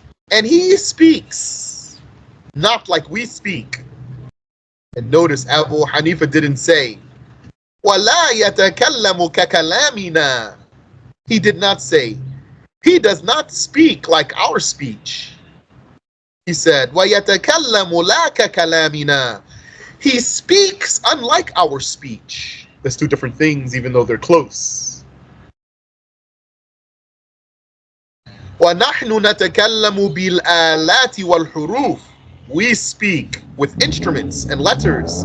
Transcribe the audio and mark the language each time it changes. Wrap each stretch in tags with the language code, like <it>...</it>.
<en>And he speaks not like we speak. And notice Abu Hanifa didn't say</en> <ar>وَلَا يَتَكَلَّمُ كَكَلَامِنَا.</ar> <en>He did not say, he does not speak like our speech. He said,</en> <ar>وَيَتَكَلَّمُ لَا كَكَلَامِنَا.</ar> <en>He speaks unlike our speech. There's 2 different things, even though they're close.</en> <ar>وَنَحْنُ نَتَكَلَّمُ بِالْآلَاتِ وَالْحُرُوفِ.</ar> <en>We speak with instruments and letters.</en>